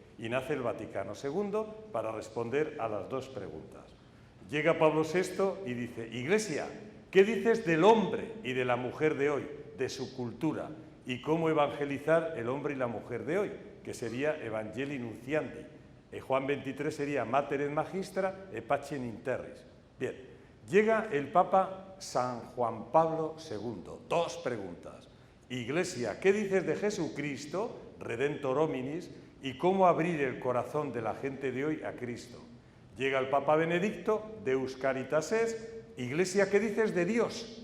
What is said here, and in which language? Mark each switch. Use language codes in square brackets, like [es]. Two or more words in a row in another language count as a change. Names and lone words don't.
[es] Y nace el Vaticano II para responder a las dos preguntas. Llega Pablo VI y dice, Iglesia, ¿qué dices del hombre y de la mujer de hoy, de su cultura? ¿Y cómo evangelizar el hombre y la mujer de hoy? que sería Evangelii Nunciandi. Juan 23 sería Mater et Magistra et Pacem in terris. Bien, llega el Papa San Juan Pablo II. Dos preguntas. Iglesia, ¿qué dices de Jesucristo, Redentor hominis, y cómo abrir el corazón de la gente de hoy a Cristo? Llega el Papa Benedicto, Deus Caritas Est, Iglesia, ¿qué dices de Dios?